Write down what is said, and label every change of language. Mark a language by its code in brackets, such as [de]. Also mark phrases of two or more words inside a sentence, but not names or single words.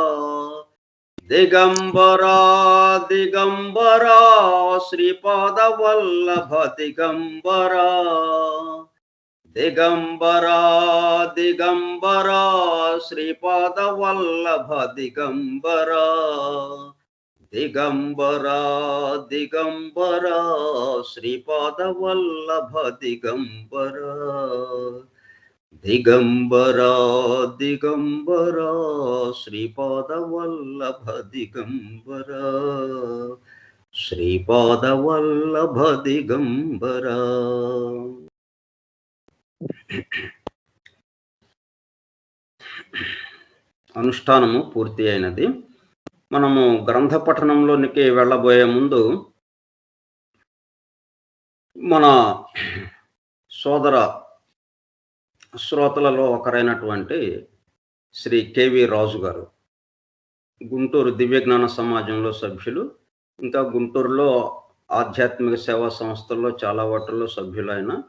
[sa] दिगंबरा दिगंबरा श्रीपादवल्लभ दिगंबरा दिगंबरा दिगंबरा श्रीपादवल्लभ दिगंबरा दिगंबरा दिगंबरा श्रीपादवल्लभ दिगंबरा दिगंबरा दिगंबरा श्रीपादवल्लभ दिगंबरा श्रीपादवल्लभ दिगंबरा। [te] అనుష్ఠానము పూర్తి అయినది. మనము గ్రంథ పఠనంలోనికి వెళ్ళబోయే ముందు మన సోదర శ్రోతలలో ఒకరైనటువంటి శ్రీ కెవి రాజు గారు, గుంటూరు దివ్యజ్ఞాన సమాజంలో సభ్యులు, ఇంకా గుంటూరులో ఆధ్యాత్మిక సేవా సంస్థల్లో చాలా వాటిల్లో సభ్యులైన,